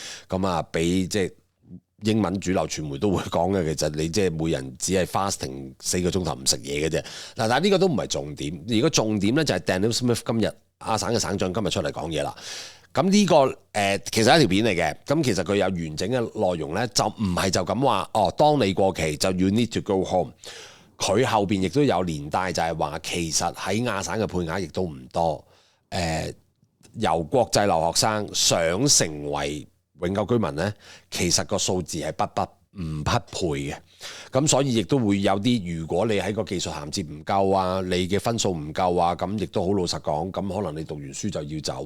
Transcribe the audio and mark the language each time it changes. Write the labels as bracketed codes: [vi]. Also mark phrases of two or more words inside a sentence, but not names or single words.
[yue] 咁啊，比即係英文主流傳媒都會講嘅，其實你即係每人只係 fasting 4個鐘頭唔食嘢嘅啫。嗱，但係呢個都唔係重點。如果重點咧就係 Daniel Smith 今日亞省嘅省長今日出嚟講嘢啦。咁呢個其實係一條片嚟嘅。咁其實佢有完整嘅內容咧，就唔係就咁話哦，當你過期就 [en] you need to go home。 [yue] 佢後邊亦都有連帶，就係話其實喺亞省嘅配額亦都唔多。由國際留學生想成為永久居民呢，其實個數字係唔匹配嘅。咁所以亦都會有啲，如果你喺個技術銜接唔夠啊，你嘅分數唔夠啊，咁亦都好老實講，咁可能你讀完書就要走。